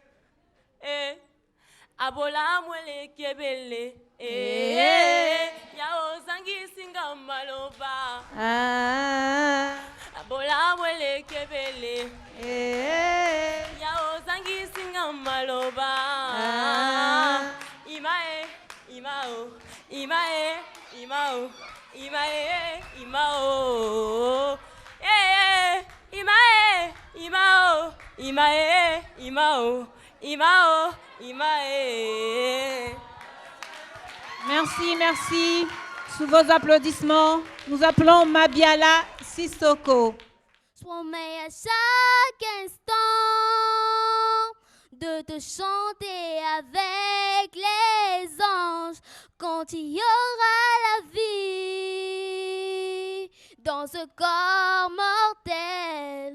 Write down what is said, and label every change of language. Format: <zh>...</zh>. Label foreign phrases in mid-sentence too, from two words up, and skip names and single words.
<ln>Abola mwele kebele, ya ozangi singa maloba. Abola mwele kebele, ya ozangi singa maloba. Imae, imao, imae, imao, imae, imao. Imae, imao, imae, imao. Imao, Imae.</ln> <fr>Merci, merci. Sous vos applaudissements, nous appelons Mabiala Sissoko. Sois-moi à chaque instant de te chanter avec les anges quand il y aura la vie dans ce corps mortel.</fr>